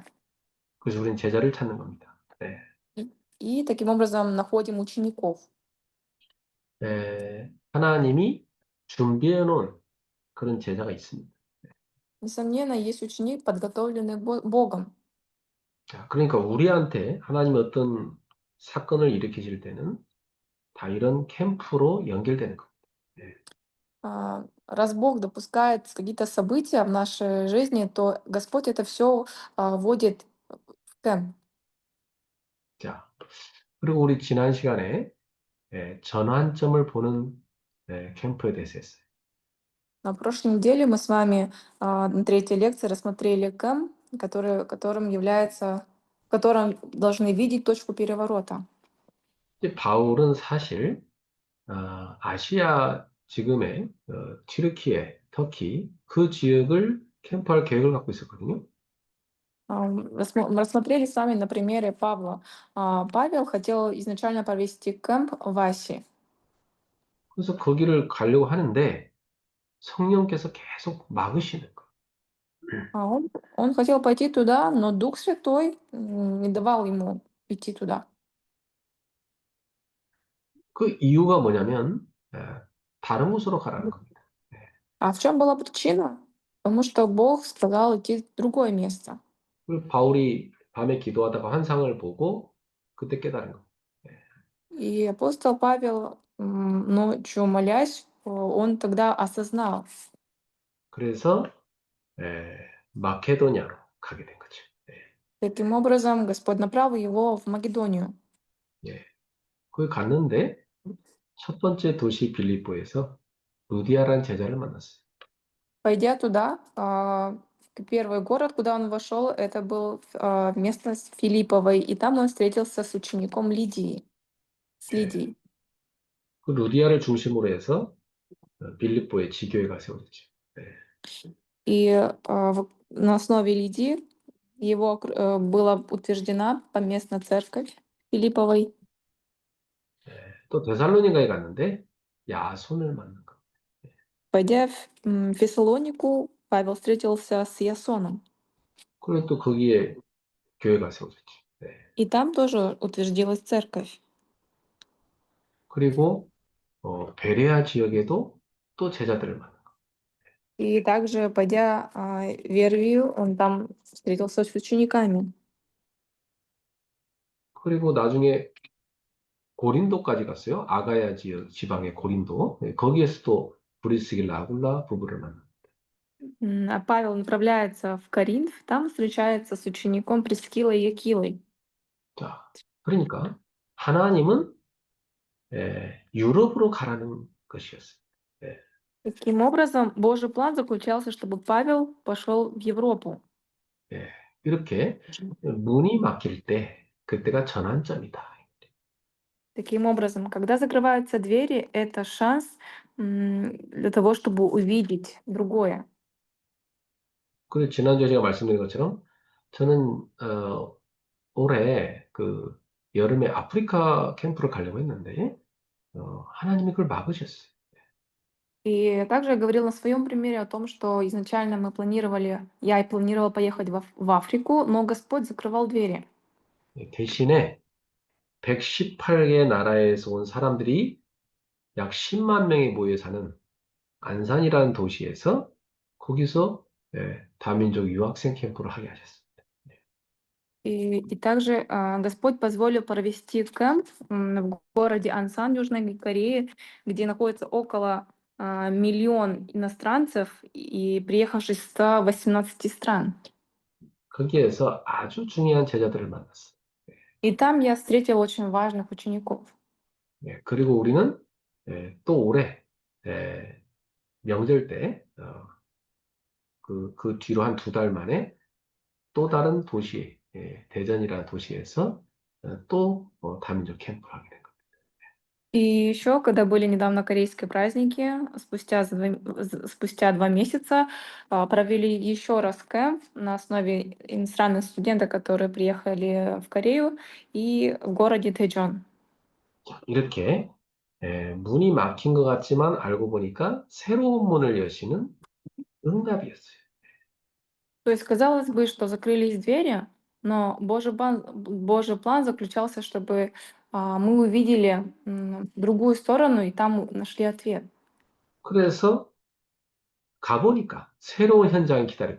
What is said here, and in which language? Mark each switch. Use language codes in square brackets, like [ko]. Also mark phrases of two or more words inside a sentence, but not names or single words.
[ko] 그래서 우리는 제자를 찾는 겁니다. 네. [ru] И таким образом находим учеников. [ko] 하나님이 준비해 놓은 그런 제자가 있습니다. [ru] Несомненно, есть ученик, подготовленный Богом. [ko] 자, 그러니까 우리한테 하나님이 어떤 사건을 일으키실 때는 다 이런 캠프로 연결되는 겁니다. 네. [ru] Раз Бог допускает какие-то события в нашей жизни, то Господь это все вводит в кемп. [ko] 자, 그리고 우리 지난 시간에 전환점을 보는 캠프에 대해서 했어요. [ru] На прошлой неделе мы с вами на третьей лекции рассмотрели кемп, в котором должны видеть точку переворота. [ko] 이제 바울은 사실 아시아 지금의 튀르키예, 터키 그 지역을 캠프할 계획을 갖고 있었거든요. [ru] Мы рассмотрели с вами на примере Павла. Павел хотел изначально провести кемп в Асии. [ko] 그래서 거기를 가려고 하는데 성령께서 계속 막으시는 거예요. [ru] Он хотел пойти туда, но Дух Святой не давал ему идти туда. [ko] 그 이유가 뭐냐면 다른 곳으로 가라는 겁니다. [ru] А в чем была причина? Потому что Бог сказал идти в другое место. [ko] 그 바울이 밤에 기도하다가 환상을 보고 그때 깨달은 거예요. [ru] И апостол Павел, ночью молясь, он тогда осознал. [ko] 그래서 마케도냐로 가게 된 거죠. [ru] Таким образом, Господь направил его в Македонию. [ko] 예. 거기 갔는데 첫 번째 도시 빌립보에서 루디아라는 제자를 만났어요. [ru] Пойдя туда, первый город, куда он вошел, это был местность Филипповой, и там он встретился с учеником Лидии, с [ko] 예. [ru] Лидией. [ko] 그 루디아를 중심으로 해서 빌립보에 지교회가 세워졌죠. [ru] И на основе Лидии была утверждена поместная церковь Филипповой. [ko] 또 데살로니가에 갔는데 야손을 만난 거. [ru] Пойдя в Фессалонику, Павел встретился с Ясоном. [ko] 그리고 또 거기에 교회가 세워졌죠. [ru] И там тоже утвердилась церковь. [ko] 그리고 베레아 지역에도 또 제자들을 만난 거. [ru] И также, пойдя в Вервию, он там встретился с учениками. [ko] 그리고 나중에 고린도까지 갔어요. 아가야 지역 지방의 고린도. 거기에서도 브리스길라 아굴라 부부를 만나. [ru] А Павел направляется в Коринф, там встречается с учеником Прискилой и Акилой. [ko] 자, 그러니까 하나님은 유럽으로 가라는 것이었어요. [ru] Таким образом, Божий план заключался, чтобы Павел пошел в Европу. [ko] 이렇게 문이 막힐 때 그때가 전환점이다. [ru] Таким образом, когда закрываются двери, это шанс для того, чтобы увидеть другое. [ko] 그리고 지난주에 제가 말씀드린 것처럼 저는 올해 그 여름에 아프리카 캠프를 가려고 했는데 하나님이 그걸 막으셨어요. [ru] И также я говорила на своем примере о том, что изначально я планировала поехать в Африку, но Господь закрывал двери. [ko] 대신에 118개 나라에서 온 사람들이 약 10만 명이 모여 사는 안산이라는 도시에서 거기서 다민족 유학생 캠프를 하게 하셨습니다. [ru] И также Господь позволил провести кемп в городе Ансан, Южной Корее, где находится около 1 иностранцев, и приехавших с 118 стран. [ko] 거기에서 아주 중요한 제자들을 만났어요. [ru] И там я встретила очень важных учеников. [ko] 그리고 우리는 또 올해 명절 때 그 뒤로 한 2달 만에 또 다른 도시, 대전이라는 도시에서 또 다민족 캠프를 하게 된 겁니다. [ru] И еще, когда были недавно корейские праздники, спустя 2 месяца провели еще раз кемп на основе иностранных студентов, которые приехали в Корею и в городе Тэджон. [ko] 이렇게 문이 막힌 것 같지만 알고 보니까 새로운 문을 여시는 응답이었어요. [ru] То есть казалось бы, что закрылись двери, но Божий план заключался, чтобы мы увидели другую сторону и там нашли ответ. [ko] 그래서 가보니까 새로운 현장이 기다리고